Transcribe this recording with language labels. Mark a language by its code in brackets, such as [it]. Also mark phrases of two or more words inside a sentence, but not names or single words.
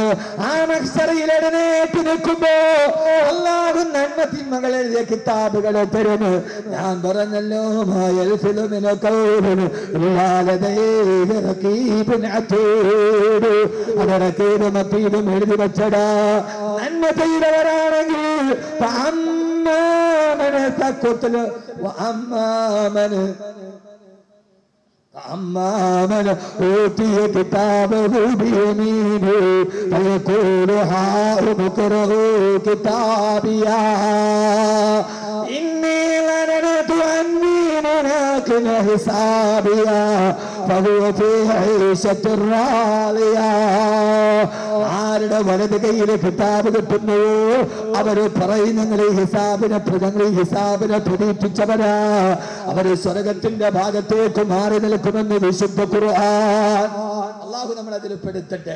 [ml] ആ മഹ്ശറയിൽ എഴുന്നേറ്റ് നിൽക്കുമ്പോ അല്ലാഹു നന്മ എഴുതിയ കിതാബുകളെ തരുന്നു. ഞാൻ പറഞ്ഞല്ലോ, എഴുതി വെച്ചടാ. [ar] നന്മ ചെയ്തവരാണെങ്കിൽ أما من أوتي كتابه بيمينه فيقول هاؤم اقرءوا كتابيه إني ظننت أني ملاق حسابيه فهو في عيشة راضية. [ml] ആരുടെ വലത് കയ്യിലെ കിതാബ് കിട്ടുന്നുവോ അവര് പറയുന്ന ഹിസാബിനെ പ്രതീക്ഷിച്ചവരാ, അവര് സ്വർഗത്തിന്റെ ഭാഗത്തേക്ക് മാറി നിൽക്കുമെന്ന് വിശുദ്ധ ഖുർആൻ. അള്ളാഹു നമ്മൾ അതിൽ പെടുത്തട്ടെ.